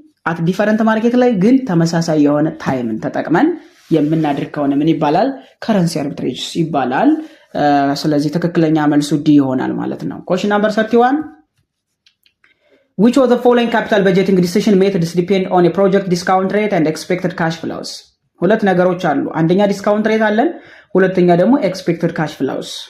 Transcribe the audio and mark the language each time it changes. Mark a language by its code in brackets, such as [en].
[am] አት ዲፈረንት ማርኬት ላይ ግን ተመሳሳይ የሆነ ታይምን ተጠቅመን የምናድር ከሆነ ምን ይባላል? ከረንሲ አርቢትሬጅ ይባላል። ስለዚህ ትክክለኛ መልሱ ዲ ይሆናል ማለት ነው። [en] question number 31 which of the following capital budgeting decision methods depend on a project discount rate and expected cash flows? [am] ሁለት ነገሮች አሉ። አንደኛ ዲስካውንት ሬት አለን፣ ሁለተኛ ደግሞ [en] expected cash flows.